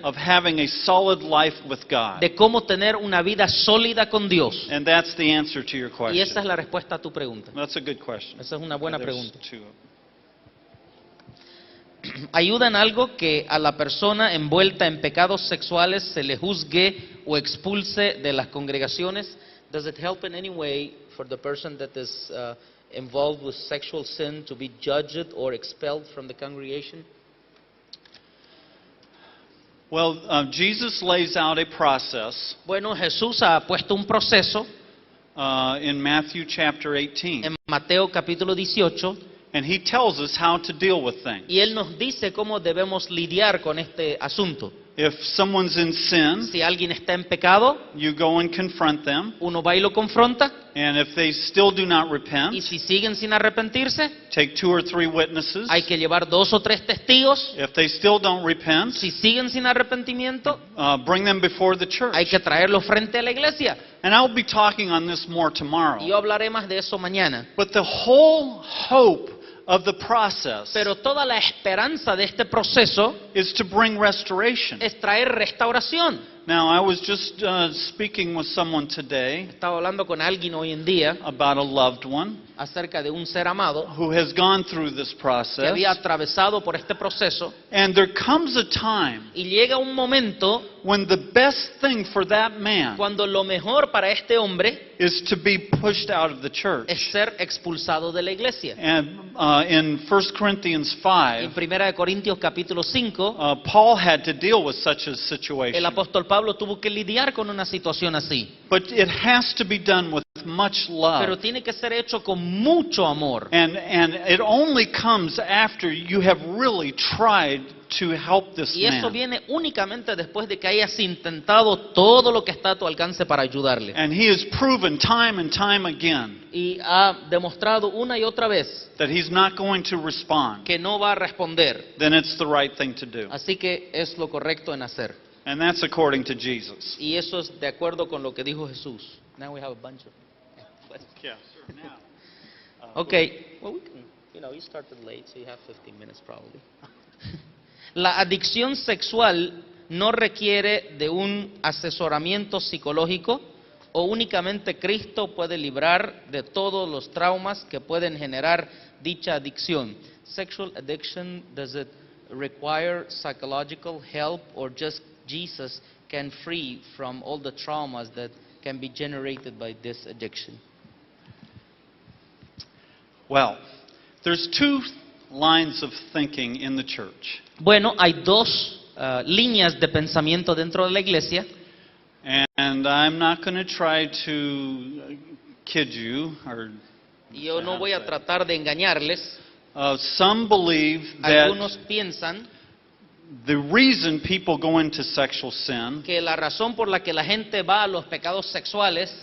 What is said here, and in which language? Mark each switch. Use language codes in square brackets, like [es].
[en] of having a solid life with God. [es] de cómo tener una vida sólida con Dios. [en] And that's the answer to your [es] Y esa es [en] question. [es] la respuesta a tu pregunta. [en] That's a good question. [es] Esa es una buena [en] There's [es] pregunta. [en] two. [es] ¿Ayuda en algo que a la persona envuelta en pecados sexuales se le juzgue o expulse de las congregaciones? [en] Does it help in any way for the person that is involved with sexual sin to be judged or expelled from the congregation? Well, Jesus lays out a process [es] Bueno, Jesús ha puesto un proceso [en] in Matthew chapter 18, [es] en Mateo capítulo 18 [en] and he tells us how to deal with things. [es] y Él nos dice cómo debemos lidiar con este asunto. [en] If someone's in sin, [es] Si alguien está en pecado, [en] you go and confront them, [es] uno va y lo confronta, [en] and if they still do not [es] y [en] repent, [es] si siguen sin arrepentirse, [en] take 2 or 3 witnesses. [es] hay que llevar 2 o 3 testigos. [en] If they still don't repent, [es] Si siguen sin arrepentimiento, [en] bring them before the church. [es] hay que traerlos frente a la iglesia. [en] And I'll be talking on this more tomorrow. [es] Y yo hablaré más de eso mañana. [en] But the whole hope of the process [es] Pero toda la esperanza de este proceso [en] is to bring restoration. [es] es traer restauración. [en] Now, I was just speaking with someone today [es] Estaba hablando con alguien hoy en día [en] about a loved one [es] acerca de un ser amado [en] who has gone through this [es] que [en] process. [es] había atravesado por este proceso [en] And there comes a time [es] y llega un momento [en] when the best thing for that man [es] cuando lo mejor para este hombre [en] is to be pushed out of the church. [es] es ser expulsado de la iglesia. [en] And in 1 Corinthians [es] En [en] 5, [es] 1 Corintios capítulo 5, [en] Paul had to deal with such a [es] el [en] situation. [es] apóstol Pablo tuvo que lidiar con una situación así. [en] But it has to be done with much love. [es] Pero tiene que ser hecho con mucho amor. [en] And it only comes after you have really tried to help this [es] Y eso [en] man. [es] viene únicamente después de que hayas intentado todo lo que está a tu alcance para ayudarle. [en] And he has proven time and time again [es] Y ha demostrado una y otra vez [en] that he's not going to respond. [es] que no va a responder. [en] Then it's the right thing to do. [es] Así que es lo correcto en hacer. [en] And that's according to Jesus. [es] Y eso es de acuerdo con lo que dijo Jesús. [en] Now we have a bunch of... Yeah, sure. Now, Okay. Well, we can, you started late, so you have 15 minutes probably. [es] La adicción sexual no requiere de un asesoramiento psicológico o únicamente Cristo puede librar de todos los traumas que pueden generar dicha adicción. [en] Sexual addiction, does it require psychological help or just Jesus can free from all the traumas that can be generated by this addiction? Well, there's two lines of thinking in the church. [es] Bueno, hay dos líneas de pensamiento dentro de la iglesia. [en] And I'm not going to try to kid you or [es] Y yo no voy a tratar de engañarles. [en] some believe that [es] Algunos piensan [en] the reason people go into sexual sin [es] que la razón por la que la gente va a los pecados sexuales